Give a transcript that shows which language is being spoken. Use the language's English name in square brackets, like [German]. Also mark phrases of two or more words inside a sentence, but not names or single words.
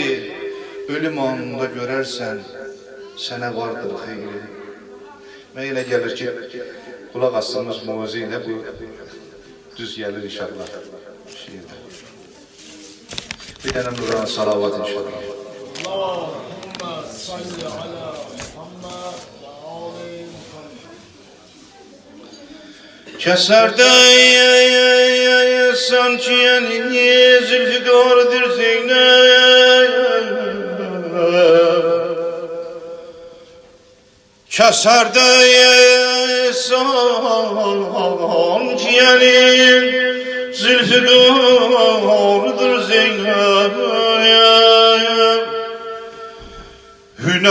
[Azerbaijani] Ölüm anında görərsən, sənə vardır xeyri. Mən elə gəlir ki, qulaq asdığımız muğazı ilə bu düz gəlir inşallah. Bir dənə Nurana salavat inşallah. [Arabic] اللهم صل على محمد وآله. [Azerbaijani] Kəsərdə sanki elini zülfüqardır Zeynəb. Kəsərdə sanki elini zülfüqardır Zeynəb.